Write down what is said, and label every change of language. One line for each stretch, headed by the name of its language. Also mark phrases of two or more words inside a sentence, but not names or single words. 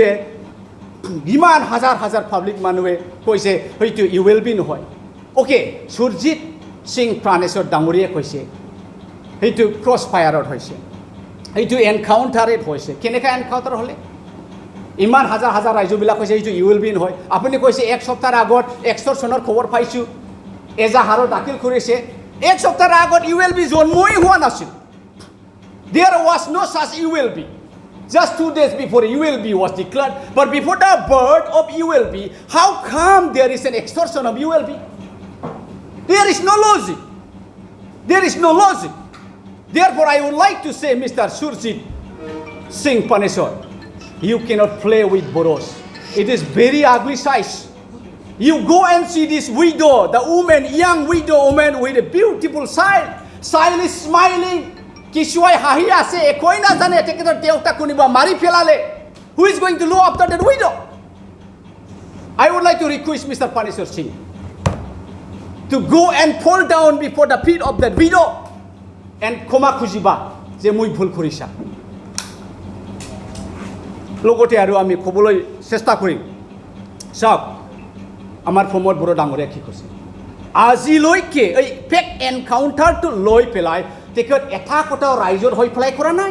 Assamese: ইমান হাজাৰ পাব্লিক মানুহে কৈছে হয়তো ইউ উইল বি নহয় অ'কে সুৰজিত সিং প্ৰাণেশ্বৰ ডাঙৰীয়াই কৈছে সেইটো
English: cross fire
Assamese: হৈছে সেইটো এনকাউণ্টাৰত হৈছে কেনেকৈ এনকাউণ্টাৰ হ'লে ইমান হাজাৰ ৰাইজবিলাক কৈছে এইটো ইউ উইল বি নহয় আপুনি কৈছে এক সপ্তাহৰ আগত এক্সটৰ্চনৰ খবৰ পাইছোঁ এজাহাৰো দাখিল কৰিছে এক সপ্তাহৰ আগত ইউ উইল বি জন্মই হোৱা নাছিল
English: there was no such ULB just 2 days before ULB was declared but before the birth of ULB how come there is an extortion of ULB there is no logic therefore I would like to say Mr. Surjit Singh Panesar you cannot play with Bodos it is very ugly size you go and see this widow the woman young widow woman with a beautiful child is smiling
Assamese: কিছুৱাই হাঁহি আছে একোই নাজানে তেখেতৰ দেউতা কোনোবা মাৰি পেলালে
English: who is going to look after that widow I would like to request Mr. Panesar Singh to go and fall down before the feet of that widow and
Assamese: ক্ষমা খুজিবা যে মই ভুল কৰিছা লগতে আৰু আমি ক'বলৈ চেষ্টা কৰিম চাওক আমাৰ প্ৰমোদ বড়ো ডাঙৰীয়া কি কৈছে আজিলৈকে এই
English: fake encounter
Assamese: লৈ পেলাই তেখেত এটা কথাও ৰাইজৰ হৈ পেলাই কৰা নাই